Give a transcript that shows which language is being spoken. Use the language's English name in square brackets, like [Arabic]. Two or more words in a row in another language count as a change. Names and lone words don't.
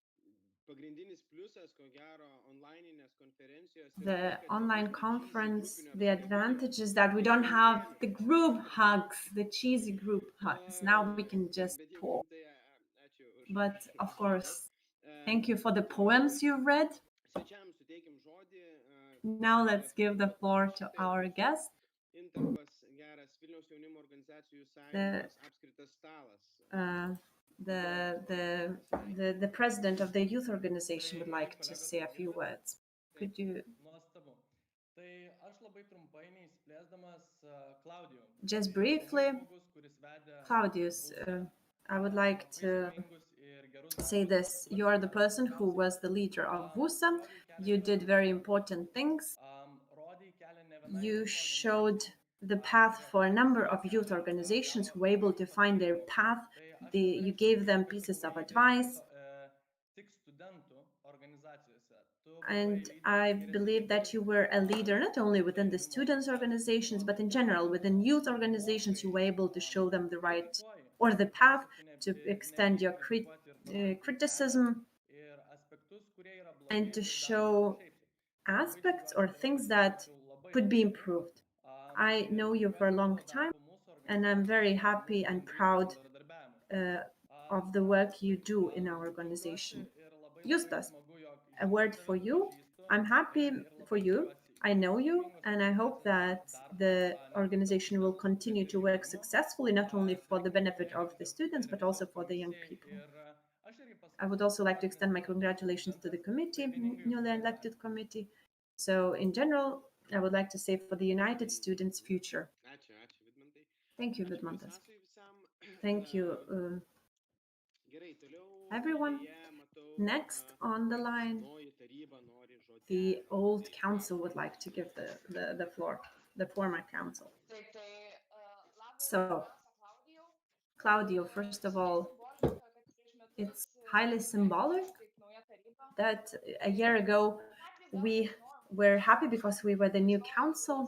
[English] The online conference, the advantage is that we don't have the group hugs, the cheesy group hugs. Now we can just talk. But of course, Thank you for the poems you read. [Lithuanian] Svečiams suteikim žodį. [English] Now let's give the floor to our guest, [Lithuanian] Intarpas geras Vilniaus jaunimo organizacijų [English] The- [Lithuanian] sąjungos apskritas stalas. [English] the president of the youth organization would like to say a few words. Could you [Lithuanian] Nuostabu. Tai aš labai trumpai neišsiplėsdamas Klaudijo. [English] just briefly, [Lithuanian] Žmogus, kuris vedė [English] Claudius, I would like to [Lithuanian] vaizdingus ir gerus [English] say this. You are the person who was the leader of VUSA. You did very important things. [Lithuanian] rodė kelią ne vienai [English] You showed the path for a number of youth organizations who were able to find their path. You gave them pieces of advice. [Lithuanian] tik studentų organizacijose. Tu [English] And I believe that you were a leader not only within the students' organizations, but in general within youth organizations. You were able to show them the right or the path to extend your criticism [Lithuanian] ir aspektus, kurie yra blogai, [English] and to show aspects or things that could be improved. I know you for a long time, and I'm very happy and proud of the work you do in our organization. Justas, a word for you. I'm happy for you. I know you, and I hope that the organization will continue to work successfully, not only for the benefit of the students, but also for the young people. I would also like to extend my congratulations to the committee, newly elected committee. So in general, I would like to say for the United Students' future. [Lithuanian] Ačiū, Vidmantai. [English] Thank you, [Lithuanian] Ačiū Vidmantas. Visasui visam. [English] Thank you, [Lithuanian] Gerai, toliau. [English] everyone. [Lithuanian] Deja, matau, [English] Next on the line, [Lithuanian] senoji taryba nori žodį. [English] the old council would like to give the floor, the former council. So, Claudio, first of all, it's highly symbolic that a year ago we were happy because we were the new council.